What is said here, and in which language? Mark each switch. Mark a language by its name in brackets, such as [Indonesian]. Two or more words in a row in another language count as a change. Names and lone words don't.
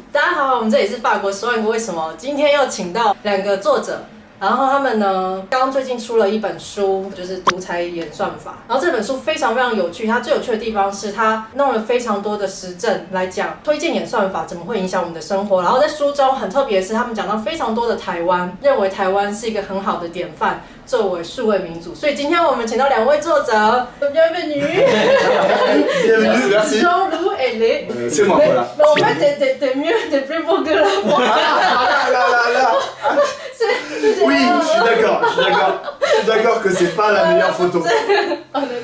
[Chinese] 大家好，我们这里是法国10万个为什么。今天又请到2个作者，然后他们呢，刚最近出了一本书，就是独裁演算法。然后这本书非常非常有趣，它最有趣的地方是它弄了非常多的实证来讲推荐演算法怎么会影响我们的生活。然后在书中很特别的是，他们讲到非常多的台湾，认为台湾是一个很好的典范，作为数位民主。所以今天我们请到2位作者 ，bienvenue， [French] merci. Jean-Loup et Lé. C'est moi, voilà. Mais en fait, t'es mieux, t'es plus beau que la moi. Oui, je suis d'accord que c'est pas la meilleure photo. Ah, d'accord.